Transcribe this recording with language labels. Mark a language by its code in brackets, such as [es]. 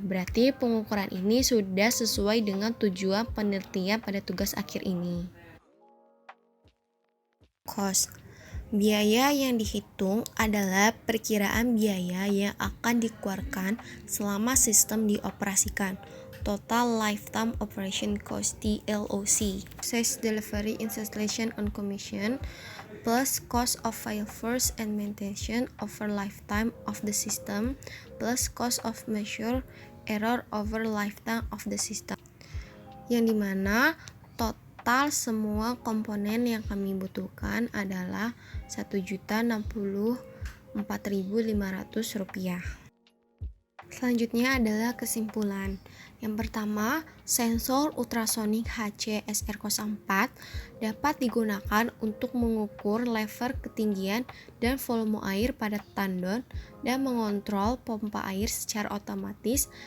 [id] Berarti pengukuran ini sudah sesuai dengan tujuan penelitian pada tugas akhir ini. Cost. Biaya yang dihitung adalah perkiraan biaya yang akan dikeluarkan selama sistem dioperasikan. [en] Total Lifetime Operation Cost (TLOC), Process Delivery Installation on Commission, plus cost of failover and maintenance over lifetime of the system, plus cost of measure error over lifetime of the system. [id] Yang dimana total semua komponen yang kami butuhkan adalah Rp1.064.500. Selanjutnya adalah kesimpulan. Yang pertama, sensor ultrasonik HC-SR04 dapat digunakan untuk mengukur level ketinggian dan volume air pada tandon dan mengontrol pompa air secara otomatis.